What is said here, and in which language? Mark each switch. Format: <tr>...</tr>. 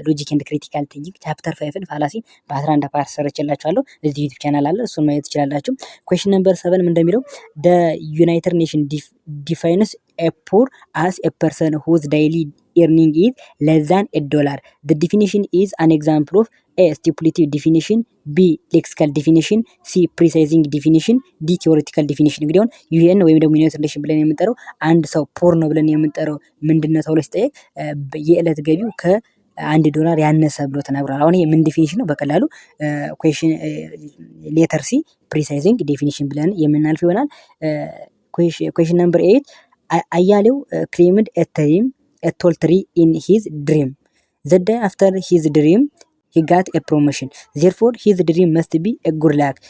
<am>ኤንድ ክሪቲካል ቲንኪንግ ቻፕተር 5 ፋላሲ በ11 ፓርት ሰርቼላችኋለሁ። እዚህ ዩቲዩብ ቻናል አለ፣ እሱን ማየት ትችላላችሁ። ኩዌሽን ነምበር 7 ምን እንደሚለው</am> <en>the United Nations defines a poor as a person whose daily earning is less than $1. The definition is an example of A. stipulative definition, B. lexical definition, C. precising definition, D. theoretical definition።</en> <am>እንግዲህ አሁን ዩኤን ወይም ደግሞ ዩናይትድ ኔሽን ብለን የምንጠራው አንድ ሰው ፖር ነው ብለን የምንጠራው ምንድነው ተብሎ ሲጠየቅ የዕለት ገቢው $1 ያነሰ ብሎ ተናግሯል። አሁን ይሄ ምን ዲፊኒሽን ነው? በቀላሉ ኩዌሽን ሌተር ሲ precising definition ብለን የምናልፍ ይሆናል። ኩዌሽን ነምበር 8 አያሌው</am> <en>claimed a tall tree in his dream. The day after his dream, he got a promotion. Therefore, his dream must be a good luck.</en>